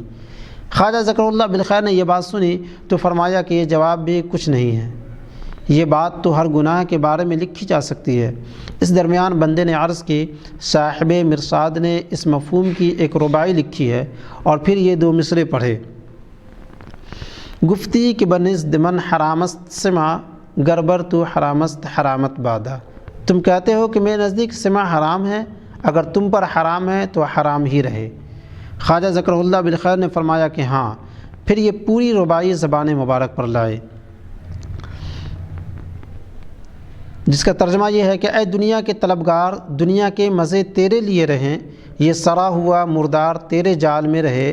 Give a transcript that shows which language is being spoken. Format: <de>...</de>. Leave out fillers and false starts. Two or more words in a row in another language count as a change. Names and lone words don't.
<ur>خواجہ</ur> <ar>ذکرہ اللہ بالخیر</ar> <ur>نے یہ بات سنی تو فرمایا کہ یہ جواب بھی کچھ نہیں ہے، یہ بات تو ہر گناہ کے بارے میں لکھی جا سکتی ہے۔ اس درمیان بندے نے عرض کی، صاحب مرصاد نے اس مفہوم کی ایک رباعی لکھی ہے، اور پھر یہ 2 مصرے پڑھے:</ur> <fa>گفتی کہ بنزد من حرامست سماع گربر تو حرامست حرامت بادا۔</fa> <ur>تم کہتے ہو کہ میرے نزدیک سماع حرام ہے، اگر تم پر حرام ہے تو حرام ہی رہے۔ خواجہ</ur> <ar>ذکرہ اللہ بالخیر</ar> <ur>نے فرمایا کہ ہاں۔ پھر یہ پوری رباعی زبان مبارک پر لائے، جس کا ترجمہ یہ ہے کہ اے دنیا کے طلبگار، دنیا کے مزے تیرے لیے رہیں، یہ سڑا ہوا مردار تیرے جال میں رہے۔</ur>